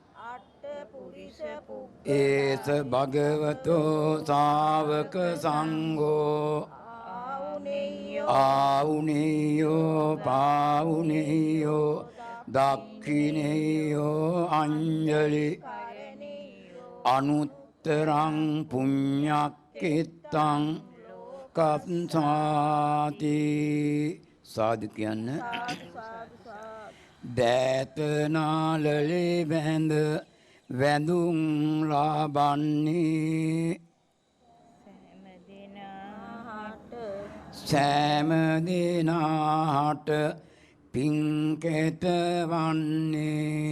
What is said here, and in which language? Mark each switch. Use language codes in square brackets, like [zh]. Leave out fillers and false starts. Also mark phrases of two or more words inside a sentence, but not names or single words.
[pi] ඒස භගවතෝ ශාවක සංඝෝ ආවුනේයෝ පාවුනේයෝ දක්ඛිනේයෝ අංජලි අනුත්තරං පුඤ්ඤක්ඛිතං කප්සාති [si] සාදු කියන්න. සාදු සාදු සාදු. දෑත නාලලේ බැඳ වැඳුම් ලබන්නේ සෑම දිනාට පින්කෙත වන්නේ